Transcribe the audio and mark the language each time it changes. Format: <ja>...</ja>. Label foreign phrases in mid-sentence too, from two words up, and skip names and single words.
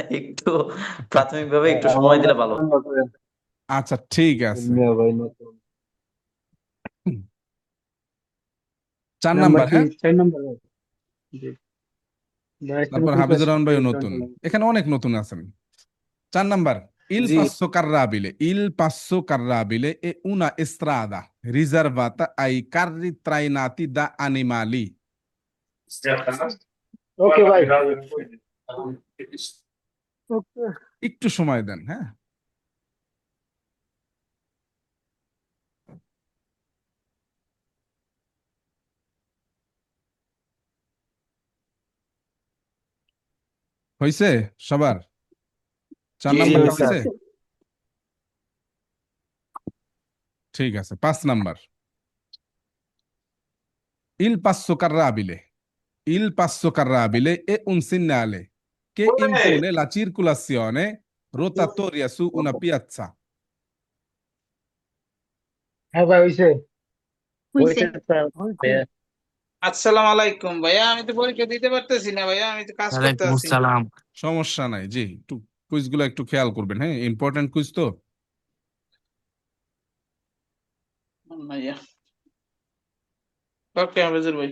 <bn>একটু প্রাথমিকভাবে একটু সময় দিলে ভালো হতো। আচ্ছা ঠিক আছে, ভাই নতুন। 4 নাম্বার, কি হ্যাঁ। 4 নম্বর ভাই? জি ভাই, একটা তারপর নতুন হাফিজুর রহমান ভাইও নতুন, প্রেসিডেন্ট। এখানে অনেক নতুন আছেন। 4 নাম্বার,</bn> <it>il</it> <bn>জি।</bn> <it>passo carrabile, il passo carrabile è una strada riservata ai carri trainati da animali.</it> <bn>ওকে ভাই। ওকে। একটু সময় দেন, হ্যাঁ। হয়েছে সবার? চার জি নাম্বারটা হয়েছে। হয়েছে? ঠিক আছে, 5 নাম্বার,</bn> <it>il passo carrabile, il passo carrabile è un segnale che impone la circolazione rotatoria su una piazza.</it> <bn>হ্যাঁ ভাই হইছে হয়েছে ভাইয়া। আসসালামু আলাইকুম ভাইয়া, আমি তো পরীক্ষা দিতে পারতেছি না ভাইয়া, আমি তো কাজ করতে ওয়ালাইকুম আছি। আসসালাম। সমস্যা নাই, জি একটু কুইজগুলো একটু খেয়াল করবেন, হ্যাঁ ইম্পর্টেন্ট কুইজ তো। ভাইয়া ওকে হাফেজুর ভাই।</bn>